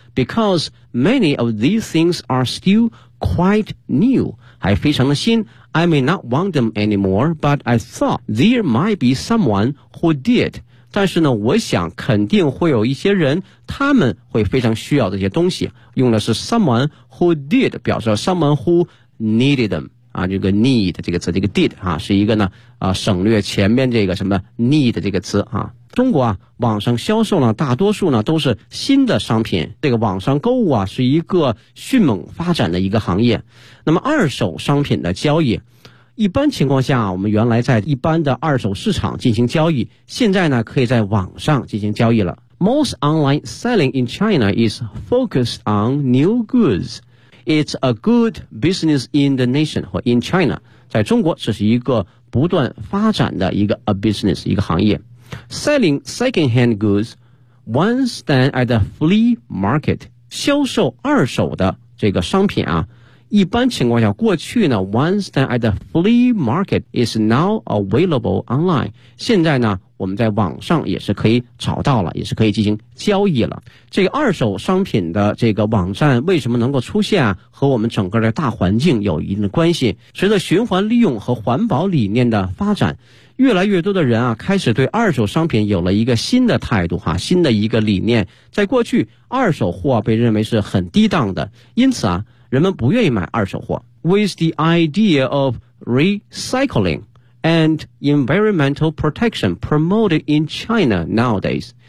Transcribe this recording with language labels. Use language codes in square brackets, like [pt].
[en] Because many of these things are still quite new, 还非常的新。 I may not want them anymore, but I thought there might be someone who did. [zh] 但是呢，我想肯定会有一些人，他们会非常需要这些东西。用的是 someone who did，表示 someone who needed them 啊，这个 need 这个词，这个 did 啊，是一个呢啊省略前面这个什么 need 这个词啊。中国啊，网上销售呢，大多数呢都是新的商品。这个网上购物啊，是一个迅猛发展的一个行业。那么二手商品的交易。一般情况下，我们原来在一般的二手市场进行交易，现在呢可以在网上进行交易了。 [en] Most online selling in China is focused on new goods. It's a good business in the nation or in China. [zh] 在中国，这是一个不断发展的一个 a business 一个行业。 [en] Selling second-hand goods once than at the flea market. [zh] 销售二手的这个商品啊。 [en] 一般情况下，过去呢，once then at the flea market is now available online。 [zh] 现在呢，我们在网上也是可以找到了，也是可以进行交易了。这个二手商品的这个网站为什么能够出现啊？和我们整个的大环境有一定的关系。随着循环利用和环保理念的发展，越来越多的人啊，开始对二手商品有了一个新的态度哈，新的一个理念。在过去，二手货被认为是很低档的，因此啊。人们不愿意买二手货。 [en] With the idea of recycling and environmental protection promoted in China nowadays.